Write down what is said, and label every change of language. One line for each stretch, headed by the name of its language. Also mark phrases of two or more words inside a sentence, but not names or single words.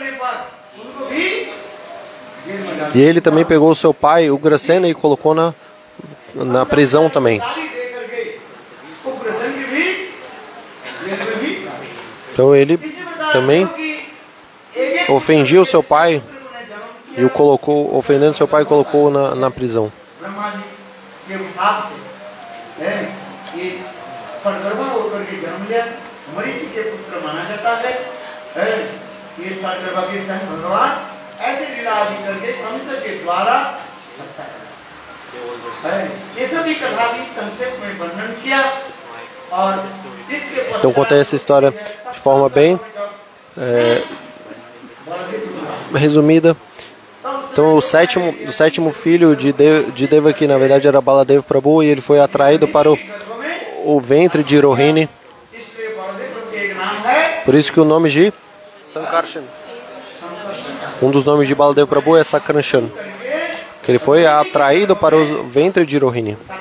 Portuguese: E ele também pegou o seu pai, Ugrasena, e colocou na prisão também. Então ele também ofendia o seu pai e o colocou, ofendendo seu pai, colocou na prisão.
Hindi: ऐसे लीला आदि करके कंस के द्वारा लगता है ये सभी कथा भी संक्षेप में वर्णन किया और इसके
Portuguese: Então contei essa história de forma bem resumida. Então o sétimo filho de Devaki, na verdade era Baladeva Prabhu, e ele foi atraído para o ventre de Rohini. Por isso que o nome de Sankarshan, um dos nomes de Baladeva Prabhu é Sakranshan, que ele foi atraído para o ventre de Rohini.